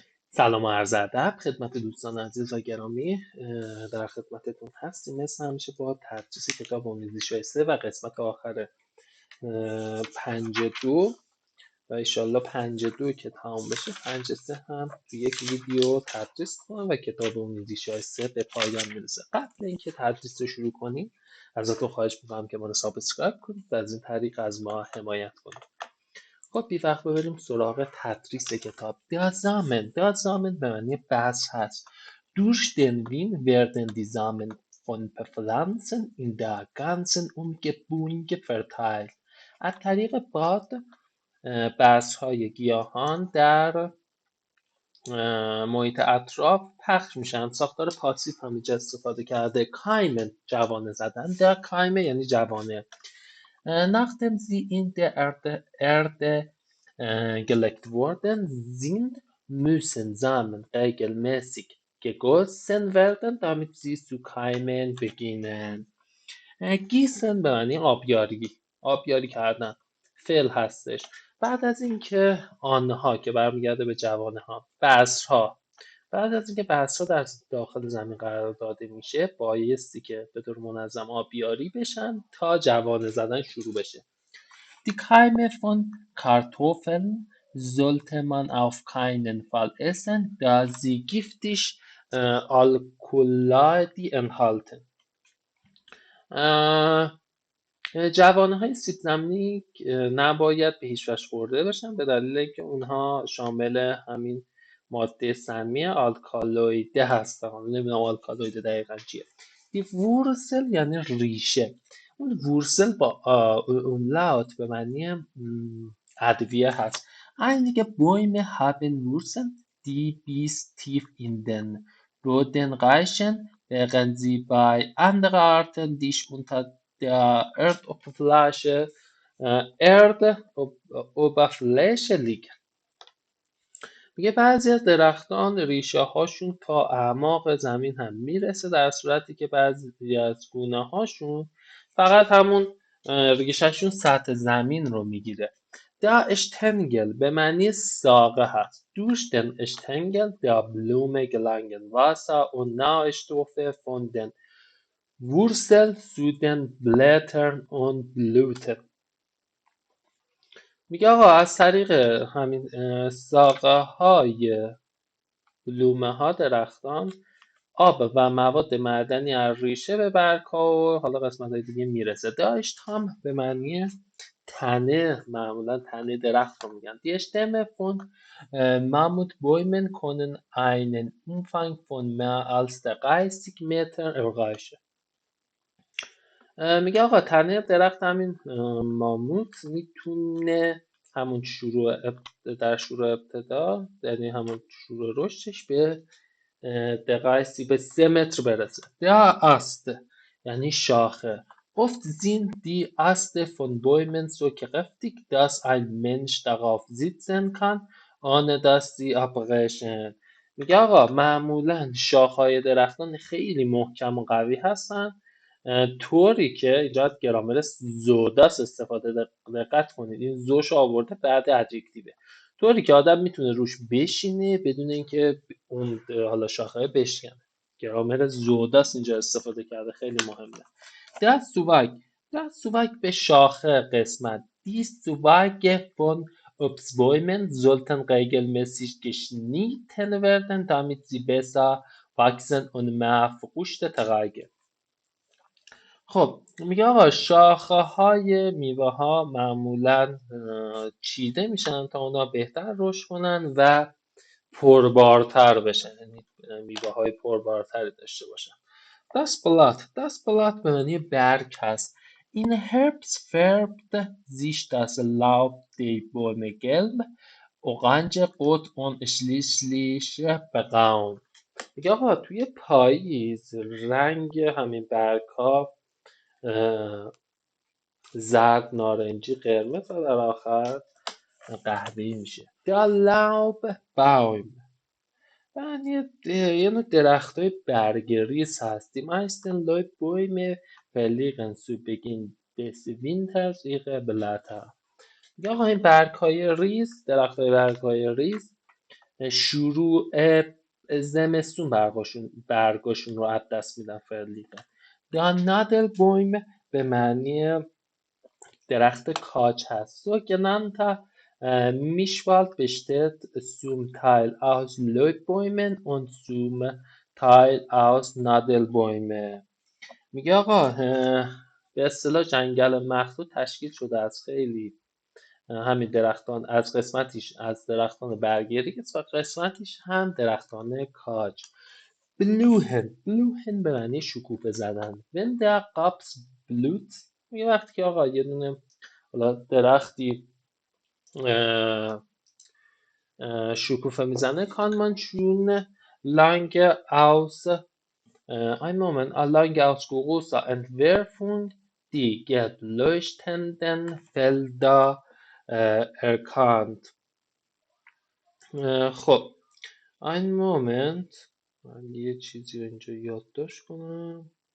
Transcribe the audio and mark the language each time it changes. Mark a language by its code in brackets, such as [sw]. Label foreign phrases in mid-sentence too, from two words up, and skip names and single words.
[fa] سلام و عرض ادب خدمت دوستان عزیز و گرامی. در خدمتتون هستیم مثل همیشه با تدریس کتاب آموزش شایسته و قسمت آخر 52 و ایشالله 52 که تمام بشه 53 هم تو یک ویدیو تدریس کنم و کتاب آموزش شایسته به پایان میرسه. قبل اینکه تدریس رو شروع کنیم ازتون خواهش میکنم که ما رو سابسکرایب کنید و از این طریق از ما حمایت کنید. خب بی وقت ببریم سراغ تدریس کتاب. دازامن به معنی بحث هست. [de] Durch den Wind werden die Samen von Pflanzen in der ganzen Umgebung verteilt. [fa] از طریق باد بذر های گیاهان در محیط اطراف پخش میشن. ساختار پاسیو هم اینجا استفاده کرده. کایمن جوانه زدن. در کایمه یعنی جوانه. [de] Nachdem sie in der Erde gelegt worden sind, müssen Samen regelmäßig gegossen werden, damit sie zu keimen beginnen. [fa] گیسن به معنی آبیاری کردن فعل هستش. بعد از اینکه آنها که برمیگرده به جوانه ها بذرها بعد از اینکه بذرها در داخل زمین قرار داده میشه بایستی که به طور منظم آبیاری بشن تا جوانه زدن شروع بشه. [de] Die Keime von Kartoffeln sollte man auf keinen Fall essen, da sie giftig Alkaloide enthalten. [fa] جوانه های سیب زمینی نباید به هیچ وجه خورده بشن به دلیل اینکه اونها شامل همین ماده سمی آلکالویده هستن. نمیدونم آلکالویده دقیقا چیه. [de] die Wurzel [fa] یعنی ریشه. اون وورسل با اونلاوت به معنی ادویه هست. [de] Einige Bäume haben Wurzeln, die bis tief in den Boden reichen, während sie bei anderen Arten dicht unter der Erdoberfläche liegen. [fa] میگه بعضی از درختان ریشه هاشون تا اعماق زمین هم میرسه در صورتی که بعضی از گونه هاشون فقط همون ریشهشون سطح زمین رو میگیره. [de] Der Stängel [fa] به معنی ساقه هست. [de] Durch den Stängel der Blume gelangen Wasser und Nährstoffe von den Wurzeln zu den Blättern und Blüten. [fa] میگه آقا از طریق همین ساقه های بلومه ها درختان آب و مواد معدنی از ریشه به برگ ها و حالا قسمت های دیگه میرسه. داشت هم به معنی تنه، معمولا تنه درخت رو میگن. Die Stämme von Mammutbäumen können einen Umfang von mehr als 30 Meter erreichen. میگه آقا تنه درخت همین ماموت میتونه همون در شروع ابتدا یعنی همون شروع رشدش به دقایقی به 3 متر برسه. [de] Der Ast [fa] یعنی شاخه. [de] Oft sind die Äste von Bäumen so kräftig, dass ein Mensch darauf sitzen kann, ohne dass sie abbrechen. [fa] میگه آقا معمولا شاخهای درختان خیلی محکم و قوی هستن طوری که اینجا گرامر زوداست استفاده دقت کنید. این زوش آورده بعد ادجکتیوه. طوری که آدم میتونه روش بشینه بدون اینکه اون حالا شاخه بشکنه. گرامر زوداست اینجا استفاده کرده خیلی مهمه. دست سوواک به شاخه قسمت. [de] Die Zweige von Obstbäumen sollten regelmäßig geschnitten werden, damit sie besser wachsen und mehr Früchte tragen. [fa] خب میگه آقا شاخه های میوه ها معمولا چیده میشن تا اونا بهتر رشد کنن و پربارتر بشن، یعنی میوه های پربارتری داشته باشن. [de] Das Blatt [fa] به معنی برگ هست. [de] In Herbst färbt sich das Laub der Bäume gelb, orange, rot und schließlich braun. [fa] میگه آقا توی پاییز رنگ همین برگ ها زرد، نارنجی، قرمز و در آخر قهوه‌ای میشه. [de] Der Laubbaum [fa] یه نوع درخت های برگریز هست. [de] Die meisten Laubbäume verlieren zu Beginn des Winters ihre Blätter. [fa] یا آقا این برگ های ریز، درخت های برگ های ریز شروع زمستون برگاشون رو از دست میدن فعلیقه. [de] Der Nadelbäume [fa] به معنی درخت کاج هست. [de] Sogenannter Mischwald besteht zum Teil aus Löbbäumen und zum Teil aus Nadelbäumen. [fa] میگه آقا به اصطلاح جنگل مخلوط تشکیل شده از خیلی همین درختان، از قسمتیش از درختان برگریز و قسمتیش هم درختان کاج. بلوهن به معنی شکوفه زدن. [de] Wenn der Raps blüht، [fa] میگه وقتی که آقا یه دونه حالا درختی شکوفه میزنه، [de] kann man schon lange aus ein Moment, lange aus großer Entfernung die gelb leuchtenden Felder erkannt. خب ein Moment، [fa] من یه چیزی رو اینجا یادداشت کنم.